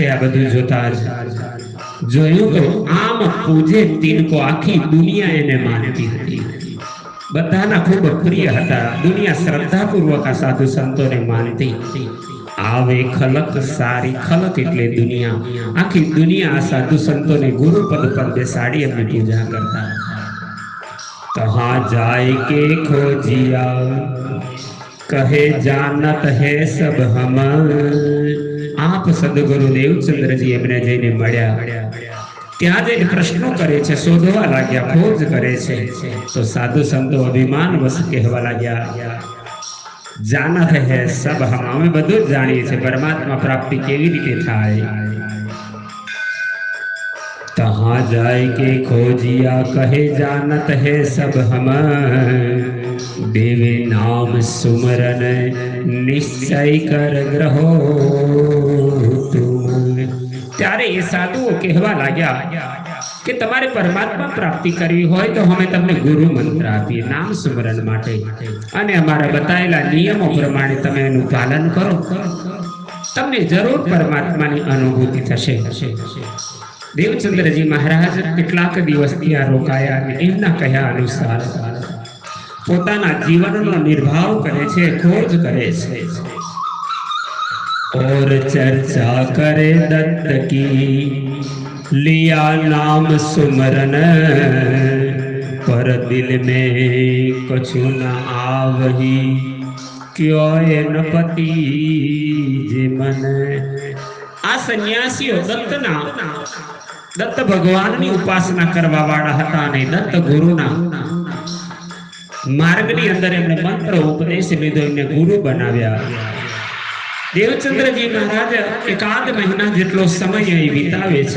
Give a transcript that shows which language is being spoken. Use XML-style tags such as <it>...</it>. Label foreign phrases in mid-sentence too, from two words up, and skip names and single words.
<gu>આ બધું જોતા જોયું તો આમ પૂજે તીનકો, આખી દુનિયા એને માનતી હતી, બધાના ખૂબ પ્રિય હતા. દુનિયા શ્રદ્ધાપૂર્વક આ સાધુ સંતોને માનતી. આવે ખલક સારી, ખલક એટલે દુનિયા, આખી દુનિયા આ સાધુ સંતોને ગુરુપદ પર બેસાડી એમની પૂજા કરતા.</gu> <hi>कहाँ जाए के खोजिया कहे जानत है सब हम.</hi> <gu>आप સદગુરુ દેવચંદ્રજી એમને જઈને મળ્યા. ત્યાં જઈને પ્રશ્નો કરે છે, શોધવા લાગ્યા, ખોજ કરે છે. તો સાધુ સંતો અભિમાન વશ કહેવા લાગ્યા,</gu> <hi>जानत है सब हम,</hi> <gu>અમે બધું જ જાણીએ છીએ પરમાત્મા પ્રાપ્તિ કેવી રીતે થાય.</gu> <hi>तहाँ जाए के खोजिया કહે जानत है सब हम, देवे नाम सुमरन निश्चय कर ग्रहो तुम.</hi> <gu>ત્યારે એ સાધુઓ કહેવા લાગ્યા કે તમારે પરમાત્મા પ્રાપ્તિ કરવી હોય તો અમે તમને ગુરુ મંત્ર આપીએ નામ સુમરન માટે, અને અમારા બતાવેલા નિયમો પ્રમાણે તમે એનું પાલન કરો, તમને જરૂર પરમાત્માની અનુભૂતિ થશે. દેવચંદ્રજી મહારાજ કેટલાક દિવસ ત્યાં રોકાયા અને એમના કહ્યા અનુસાર પોતાના જીવનનો નિર્વાહ કરે છે, ખોજ કરે છે.</gu> <hi>और चर्चा करे दत्त की लिया नाम सुमरन, पर दिल में कछु न आवही क्यों न पति जे मन.</hi> <gu>આ સંન્યાસીઓ દત્ત ભગવાનની ઉપાસના કરવા વાળા હતા અને દત્ત ગુરુના માર્ગની અંદર એમને મંત્ર ઉપદેશ લીધો, એમને ગુરુ બનાવ્યા. દેવચંદ્રજી મહારાજ એકાદ મહિના જેટલો સમય અહીં વિતાવે છે.</gu>